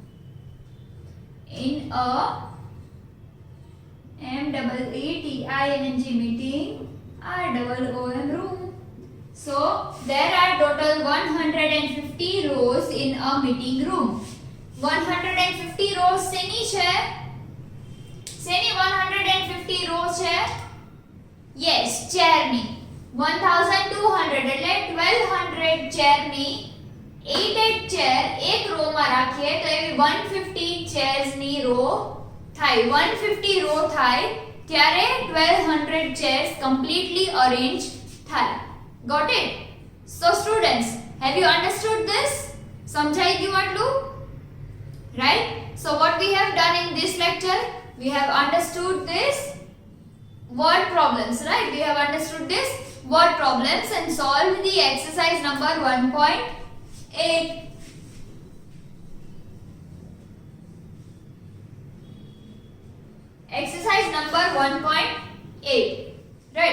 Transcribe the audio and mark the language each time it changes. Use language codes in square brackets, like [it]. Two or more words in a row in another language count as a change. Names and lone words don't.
[en] In a meeting, meeting, room. So there are total 150 rows in a meeting room. [gu] 150 rows શેની છે? શેની 150 rows છે? Yes, ચેરની. 1200 એટલે 1200 ચેરની 8 ચેર એક રો માં રાખીએ તો એવી 150 ચેર્સ ની રો થાય. 150 રો થાય ત્યારે 1200 [en] chairs completely arranged [gu] થાય. [en] Got it? So students, have you understood this? [gu] સમજાઈ ગયું આટલું? [en] Right? So what we have done in this lecture, we have understood this word problems, right? We have understood this word problems and solved the exercise number 1.8. Exercise number 1.8. Right.